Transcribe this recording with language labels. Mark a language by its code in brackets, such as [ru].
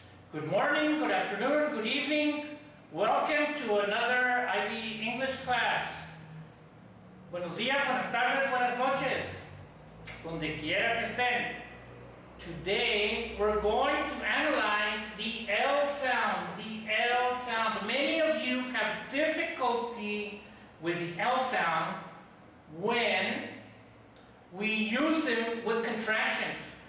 [en] Good morning, good afternoon, good evening. Welcome to another IB English class. [es] Buenos días, buenas tardes, buenas noches. Donde quiera que estén. [en] Today we're going to analyze the L sound. The L sound. Many of you have difficulty with the L sound when we use them with contractions.